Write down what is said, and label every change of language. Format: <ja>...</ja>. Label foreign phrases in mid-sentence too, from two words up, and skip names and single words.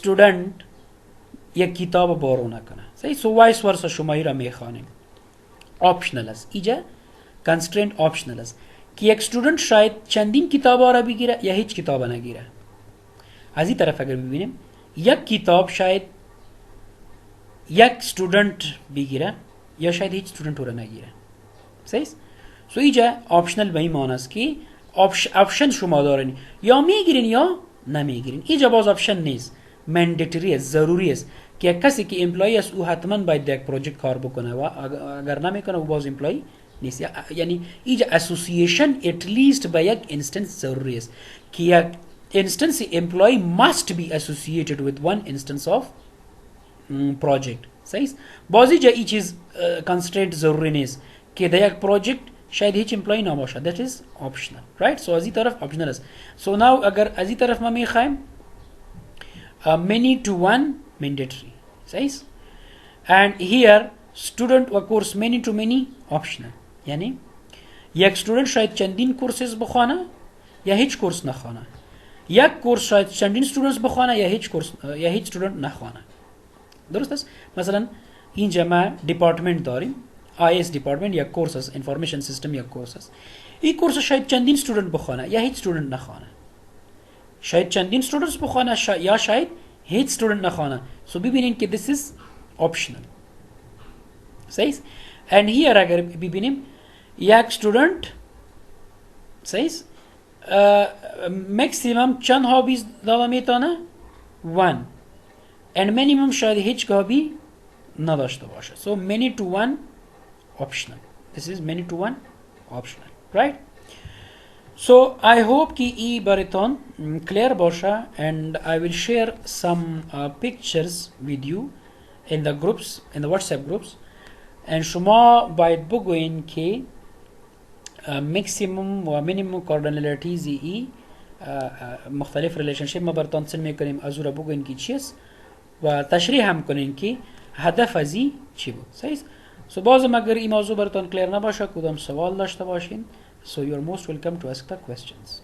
<fa>student یک کتاب بورو نکنه صحیح سو</fa> <en>vice versa</en> <fa>شما ایرا میخوانیم optional است ایجا</fa> <en>constraint optional</en> <fa>است که یک student شاید چندین کتاب را بگیره یا هیچ کتاب نگیره از این طرف اگر ببینیم یک کتاب شاید یک student بگیره یا شاید هیچ student را نگیره صحیح سو ایجا optional به این معنی است که option شما دارین یا میگیرین یا نمیگیرین ایجا باز option نیست mandatory است ضروری است که کسی که امپلوی است او حتما باید در یک پروژکت کار بکنه و اگر نمیکنه او باز امپلوی نیست یعنی ایجا</fa> <en>association at least</en> <fa>با یک instance ضروری است که یک</fa> <en>instance employee must be associated with one instance of project</en> <fa>صحیح باز ایجا ای چیز constraint ضروری نیست که در یک پروژکت شاید هیچ امپلوی نباشه</fa> <en>that is optional right so</en> <fa>از این طرف optional است</fa> <en>so now</en> <fa>اگر از این طرف ما میخوایم</fa> <en>many to one mandatory</en> <fa>صحیح</fa> <en>and here student</en> <fa>و</fa> <en>course many to many</en> <fa>optional یعنی یک student شاید چندین کورسز بخونه یا هیچ کورس نخونه یک کورس شاید چندین students بخونه یا هیچ کورس یا هیچ student نخونه درست است مثلا اینجا ما دیپارتمنت داریم IS دیپارتمنت یا کورس است انفورمیشن سیستم یا کورس است این کورس شاید چندین student بخونه یا هیچ student نخونه شاید چندین students بخونه یا شاید هیچ student نخونه سو ببینین که</fa> <en>this is optional</en> <fa>صحیح</fa> <en>and here</en> <fa>اگر ببینیم یک student صحیح maximum چند هابیز داده میتونه 1</fa> <en>and minimum</en> <fa>شاید هیچ هابی نداشته باشه</fa> <en>so many to one optional this is many to one optional right So I hope</en> <fa>ki ای براتون clear باشه</fa> <en>and I will share some pictures with you in the groups in the WhatsApp groups and</en> <fa>شما باید بگوین که ماکسیموم و</fa> <en>minimum cardinalities</en> <fa>ای مختلف ریلیشنشیپ ما براتون سن میکنیم از او را بگوین که چیست و تشریح هم کنین که هدف از ای چی بود. صحیح. سو بازم اگر این موضوع براتون کلیر نباشه کدام سوال داشته باشین</fa> <en>so you're most welcome to ask the questions.</en>